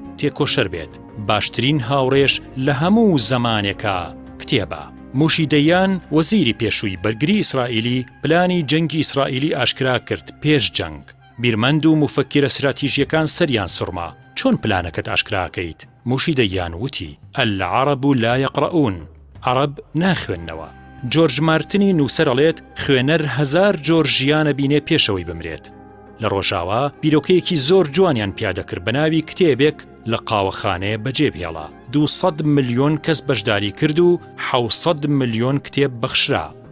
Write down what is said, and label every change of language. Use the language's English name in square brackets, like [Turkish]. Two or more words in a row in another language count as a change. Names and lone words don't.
[Central Kurdish] تێکۆشەر بێت باشترین هاوڕێش لە هەموو زەمانێکە کتێبە موشی دەیان وەزیری پێشووی بەرگری ئیسرائیلی پلانی جەنگی ئیسرائیلی ئاشکرا کرد پێش جەنگ بیرمەند و مفەکرە استراتیژیەکان سەریان سوڕما چۆن پلانەکەت ئاشکراکەیت موشی دەیان وتی [Arabic] العرب لا يقرؤون [Central Kurdish] عرب ناخوێننەوە جۆرج مارتنی نووسەر ئەڵێت خوێنەر 1000 جۆر ژیانە بینێ پێشەوەی بمرێت لە ڕۆژاوا بیرۆکەیەکی زۆر جوانیان پیادەکرد بە ناوی کتێبێک لە قاوەخانەیە بەجێبهێڵا 200 ملیۆن کەس بەشداری کرد و 700 ملیۆن کتێب بەخشرا